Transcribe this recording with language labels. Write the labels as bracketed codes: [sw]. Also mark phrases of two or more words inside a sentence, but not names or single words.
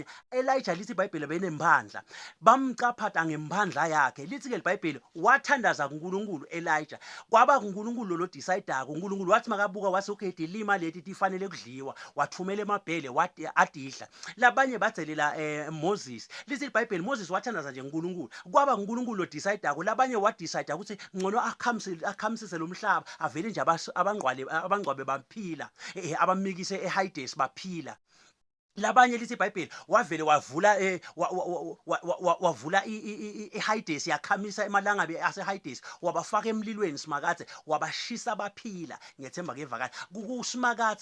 [ss] Elijah lithi iBhayibheli benembandla, bamqaphatha ngempandla yakhe. Lithi ke iBhayibheli wathandaza kuNkulunkulu Elijah, kwaba kuNkulunkulu lo decideako. uNkulunkulu wathi makabuka wase okay dilima leti tifanele kudliwa, wathumela emabhele wathi adidla. Labanye badzelela Moses. Lithi iBhayibheli Moses wathandaza nje uNkulunkulu, kwaba uNkulunkulu lo decideako. Labanye wadecide ukuthi ngcono akhamisise lo mhlaba avele nje abangcwabe baphila, abamikise eHades baphila. labanye lithi iBhayibheli wavele wavula wavula iHadesi yakhamisa emalangabi aseHadesi wabafaka emlilweni simakade wabashisa baphila ngethemba kevakala kusimakade